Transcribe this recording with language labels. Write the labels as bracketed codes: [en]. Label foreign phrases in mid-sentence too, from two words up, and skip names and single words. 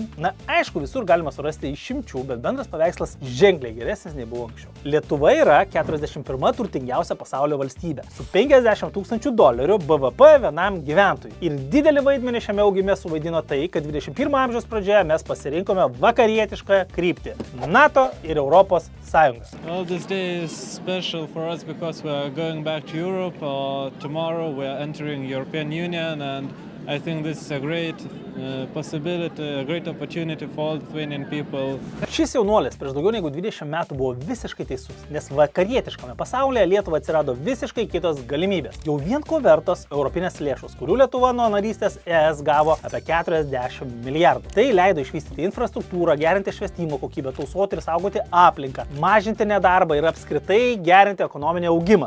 [lt] Aišku, visur galima surasti išimčių, bet bendras paveikslas ženkliai geresnis nei buvo anksčiau. Lietuva yra 41 turtingiausia pasaulio valstybė, su $50 000 BVP vienam gyventojui. Ir didelį vaidmenį šiame augime suvaidino tai, kad 21 amžiaus pradžioje mes pasirinkome vakarietišką kryptį – NATO ir Europos Sąjungą. [en] Well, this day is special for us because we are going back to Europe. Tomorrow we are entering European Union, and I think this is a great possibility, a great opportunity for all Lithuanian people. [lt] Šis jaunuolis prieš daugiau negu 20 metų buvo visiškai teisus, nes vakarietiškame pasaulyje Lietuvai atsirado visiškai kitos galimybės. Jau vien ko vertos europinės lėšos, kurių Lietuva nuo narystės ES gavo apie 40 milijardų. Tai leido išvystyti infrastruktūrą, gerinti švietimo kokybę, tausoti ir saugoti aplinką, mažinti nedarbą ir apskritai gerinti ekonominį augimą.